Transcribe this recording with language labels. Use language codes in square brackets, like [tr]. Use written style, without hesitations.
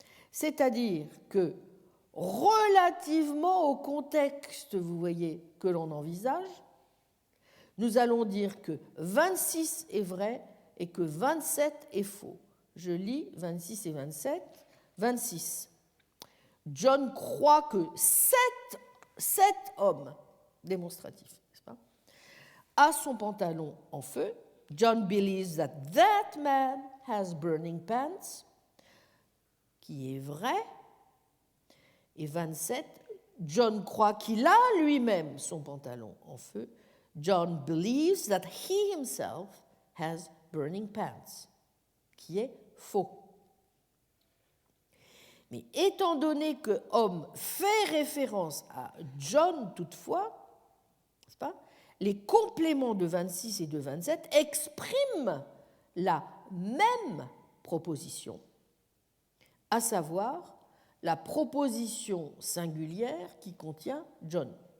[fr] C'est-à-dire que, relativement au contexte, vous voyez, que l'on envisage, nous allons dire que 26 est vrai et que 27 est faux. Je lis 26 et 27. 26. John croit que sept hommes, démonstratif, n'est-ce pas, a son pantalon en feu. [en] John believes that that man has burning pants, [fr] qui est vrai. Et 27, John croit qu'il a lui-même son pantalon en feu. [en] John believes that he himself has burning pants, [fr] qui est faux. Mais étant donné que homme fait référence à John toutefois, n'est-ce pas, les compléments de 26 et de 27 expriment la même proposition, à savoir la proposition singulière qui contient John.